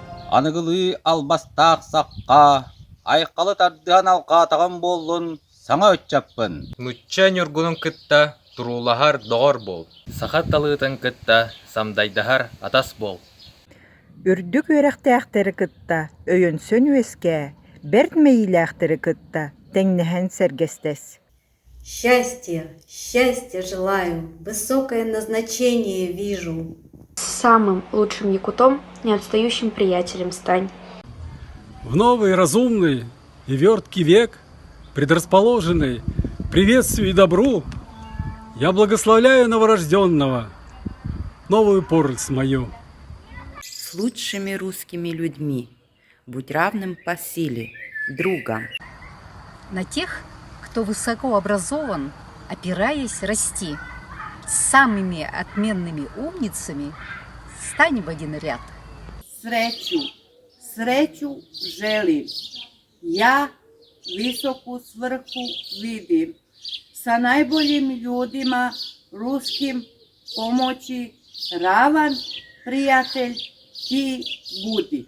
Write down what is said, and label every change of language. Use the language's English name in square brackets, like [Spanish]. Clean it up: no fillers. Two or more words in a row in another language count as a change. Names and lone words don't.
[Yakut] Аныгылыы албастаах саққа, айқалы тардыан алқаатаған боллун, саңа өтчаппын. Мучча нюргунун кытта турулахар доғор бол. Сахат талыытын кытта самдайдахар атас бол. Үрдүк үөрэхтээхтери кытта өйөнсөн үөскэ, берт мейилээхтери кытта тэҥнэһэн сэргэстэс. [Russian] Счастья, счастья желаю, высокое назначение вижу. Самым лучшим якутом, не отстающим приятелем стань. В новый, разумный и верткий век, предрасположенный к приветствию и добру, я благословляю новорожденного, новую поросль мою. С лучшими русскими людьми будь равным по силе, другом. На тех, кто высоко образован, опираясь, расти. С самыми отменными умницами стань в один ряд. [Serbian] Sreću želim. Ja visoku svrhu vidim. Sa najboljim ljudima, ruskim, pomoći, ravan prijatelj ti budi.